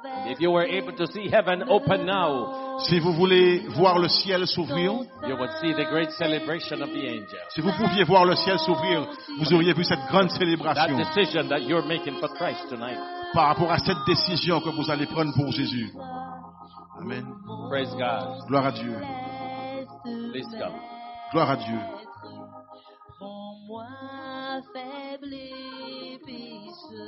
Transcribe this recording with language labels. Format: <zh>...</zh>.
<en>If you were able to see heaven open now,</en> <fr>Si vous voulez voir le ciel s'ouvrir,</fr> <en>you would see the great celebration of the angels.</en> <fr>si vous pouviez voir le ciel s'ouvrir, vous auriez vu cette grande</fr> <en>That</en> <fr>célébration</fr> <en>decision that you're making for Christ tonight.</en> <fr>par rapport à cette décision que vous allez prendre pour Jésus.</fr> <en>Amen. Praise God.</en> <fr>Gloire à Dieu.</fr> <en>Please come.</en> <fr>Gloire à Dieu. Rends-moi faible et pécheur.</fr>